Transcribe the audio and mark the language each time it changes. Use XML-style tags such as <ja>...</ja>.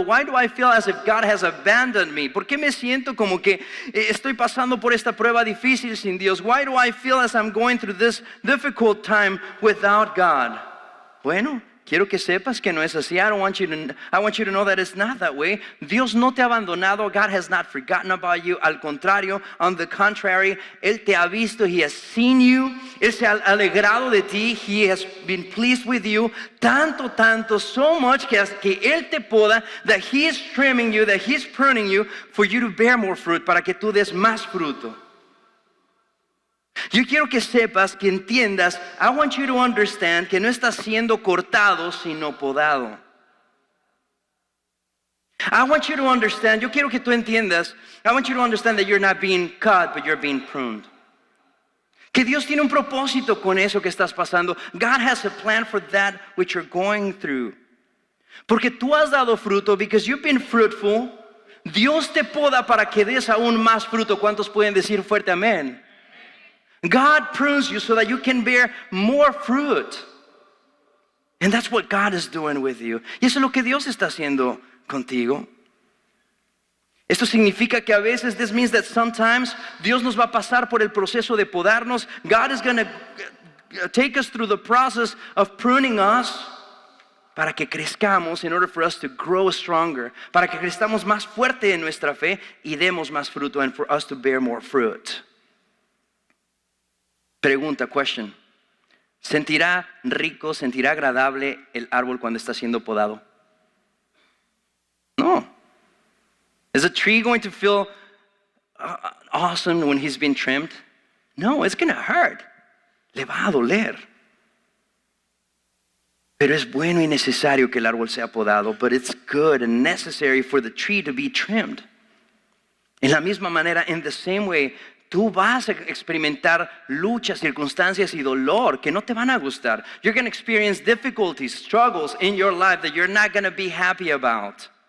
<en>Why do I feel as if God has abandoned me?</en> <es>¿Por qué me siento como que estoy pasando por esta prueba difícil sin Dios?</es> <en>Why do I feel as I'm going through this difficult time without God?</en> <es>Bueno, quiero que sepas que no es así.</es> <en>I want you to know that it's not that way.</en> <es>Dios no te ha abandonado.</es> <en>God has not forgotten about you.</en> <es>Al contrario,</es> <en>on the contrary,</en> <es>Él te ha visto.</es> <en>He has seen you.</en> <es>Él se ha alegrado de ti.</es> <en>He has been pleased with you.</en> <es>Tanto,</es> <en>so much que Él te poda, that He is trimming you, that He's pruning you for you to bear more fruit,</en> <es>para que tú des más fruto. Yo quiero que sepas, que entiendas,</es> <en>I want you to understand</en> <es>que no estás siendo cortado, sino podado.</es> <en>I want you to understand,</en> <es>yo quiero que tú entiendas,</es> <en>I want you to understand that you're not being cut, but you're being pruned.</en> <es>Que Dios tiene un propósito con eso que estás pasando.</es> <en>God has a plan for that which you're going through.</en> <es>Porque tú has dado fruto,</es> <en>because you've been fruitful.</en> <es>Dios te poda para que des aún más fruto. ¿Cuántos pueden decir fuerte amén?</es> <en>God prunes you so that you can bear more fruit. And that's what God is doing with you.</en> <es>Y eso es lo que Dios está haciendo contigo. Esto significa que a veces,</es> <en>this means that sometimes</en> <es>Dios nos va a pasar por el proceso de podarnos.</es> <en>God is going to take us through the process of pruning us</en> <es>para que crezcamos,</es> <en>in order for us to grow stronger,</en> <es>para que crezcamos más fuerte en nuestra fe y demos más fruto,</es> <en>and for us to bear more fruit.</en> <es>Pregunta,</es> <en>question.</en> <es>¿Sentirá rico, sentirá agradable el árbol cuando está siendo podado? No.</es> <en>Is a tree going to feel awesome when he's been trimmed? No, it's going to hurt.</en> <es>Le va a doler. Pero es bueno y necesario que el árbol sea podado.</es> <en>But it's good and necessary for the tree to be trimmed.</en> <es>En la misma manera,</es> <en>in the same way,</en> <es>tú vas a experimentar luchas, circunstancias y dolor que no te van a gustar.</es> <en>You're going to experience difficulties, struggles in your life that you're not going to be happy about.</en>